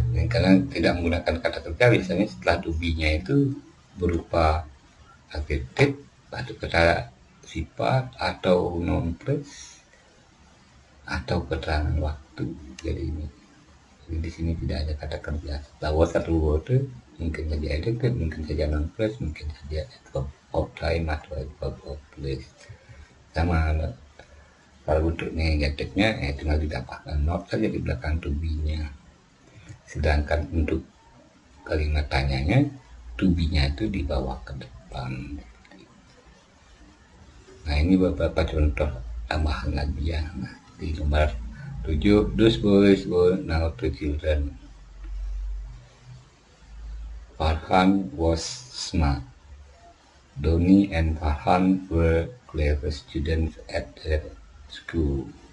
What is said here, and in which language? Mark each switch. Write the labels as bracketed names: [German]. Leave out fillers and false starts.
[Indonesian] Karena tidak menggunakan kata kerja, biasanya setelah to be-nya itu berupa adjektif atau kata sifat atau noun phrase atau keterangan waktu. Jadi di sini tidak ada kata kerja. Setelah was atau were mungkin saja adjective, mungkin saja noun phrase, mungkin saja adverb of time atau adverb of place. Sama kalau untuk negatifnya tinggal ditambahkan not saja di belakang to be-nya. Sedangkan untuk kalimat tanyanya to be-nya itu dibawa ke depan. Nah ini beberapa contoh tambahan lagi ya. Nah, di nomor 7, [English] those boys were now 3 children. Farhan was smart. Doni and Farhan were clever students at their school.